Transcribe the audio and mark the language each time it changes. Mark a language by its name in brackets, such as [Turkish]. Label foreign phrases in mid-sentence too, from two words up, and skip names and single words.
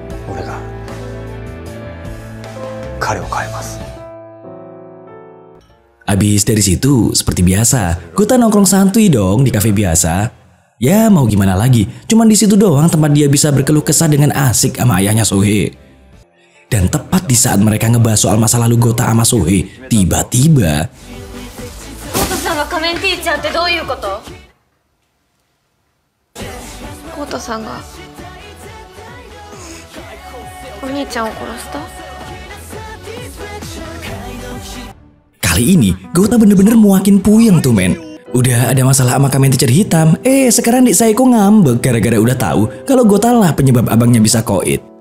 [Indonesian] Abis dari situ, seperti biasa, Gota nongkrong santuy dong di kafe biasa. Ya mau gimana lagi, cuman di situ doang tempat dia bisa berkeluh kesah dengan asik sama ayahnya Sohei. Dan tepat di saat mereka ngebahas soal masa lalu Gota sama Sohei, tiba-tiba... [Japanese] Gota-san ga Kamen Teacher ってどういうこと? Gota-san gaお兄ちゃんを殺した? [Indonesian] Kali ini, Gota bener-bener makin puyeng tuh men. Udah ada masalah sama Kamen Teacher Hitam, sekarang Dik Saeko ngambek gara-gara udah tahu kalau Gota lah penyebab abangnya bisa koit.